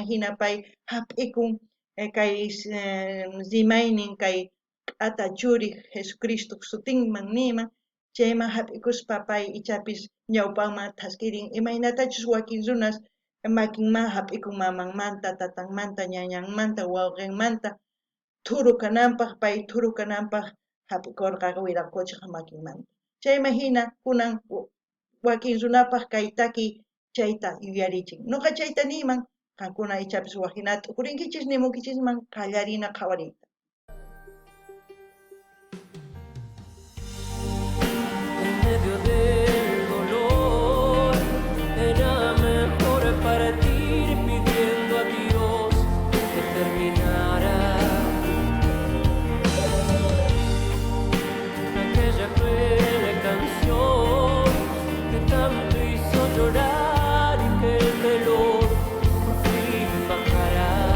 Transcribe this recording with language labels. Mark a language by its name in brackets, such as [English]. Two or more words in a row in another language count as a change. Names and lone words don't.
[Quechua] hina pay hap'ikun kay rimaynin kay q'ata churiq Jesucristo sutinman nima chayman hap'ikuspa pay ichapis ñawpanman thask'irin imaynatachus wakin runas makinman hap'ikun mamanmanta, tatanmanta, ñañanmanta, wawqinmanta thuru kananpaq pay thuru kananpaq hap'ikurqa wiraqucha makinmanta. Chayman hina kunan wakin runapaq kay takiy chayta yuyarichin. Nuqa chayta niyman qankuna ichapis waqinata t'ukurinkichis nimunkichisman qallarina qhawariyta. [Spanish] En medio del dolor era mejor partir pidiendo a Dios que terminara aquella cruel canción que tanto hizo llorar y que el dolor por fin bajará.